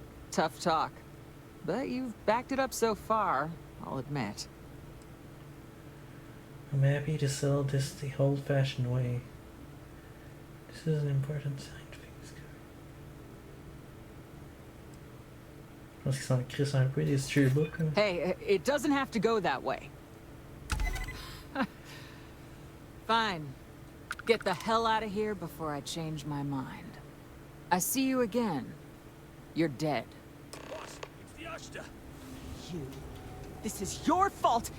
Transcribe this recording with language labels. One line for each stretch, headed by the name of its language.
English: Tough talk. But you've backed it up so far, I'll admit. I'm happy to sell this the old-fashioned way. This is an important scientific discovery.
French: Je pense qu'ils s'en crissent un peu des steerbooks.
English: Hey, it doesn't have to go that way. Fine. Get the hell out of here before I change my mind. I see you again. You're dead. Boss, it's the Ashta. You. This is your fault.